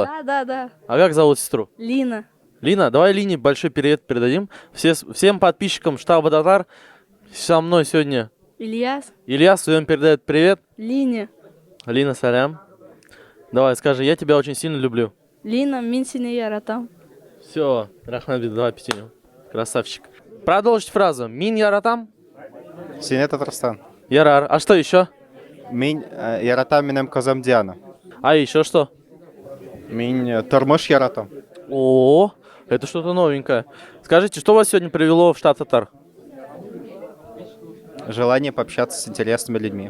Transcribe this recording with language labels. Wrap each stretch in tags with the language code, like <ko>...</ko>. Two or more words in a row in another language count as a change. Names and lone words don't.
<ru>Да. А как зовут сестру? Лина. Лина, давай Лине большой привет передадим. Всем подписчикам штаба Татар. Со мной сегодня Ильяс. Ильяс, и он передает привет. Лине. Лина, салям. Давай, скажи, я тебя очень сильно люблю.</ru> <tt>Лина, мин синий яратам.</tt> <ru>Все, Рахмет, давай пятюню. Красавчик. Продолжить фразу.</ru> <tt>Мин Яратам? Сине Татарстан. Ярар.</tt> <ru>А что еще?</ru> <tt>Мин Яратам минем Казамдиана.</tt> <ru>А еще что?</ru> <tt>Мин Тормош Яратам.</tt> <ru>О, это что-то новенькое. Скажите, что вас сегодня привело в штат Татар? Желание пообщаться с интересными людьми.</ru>